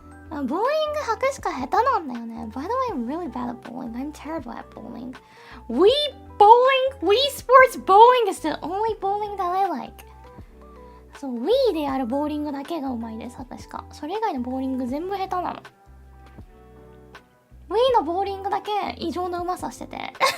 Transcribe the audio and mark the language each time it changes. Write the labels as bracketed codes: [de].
[ja] Bowling はくしか下手なんだよね。 [en] By the way, I'm really bad at bowling. I'm terrible at bowling. Wii Sports Bowling is the only bowling that I like. [ja] そう、Wii でやるボーリングだけがうまいです、確か。それ以外のボーリング全部下手なの。 Wii のボーリングだけ異常なうまさしてて。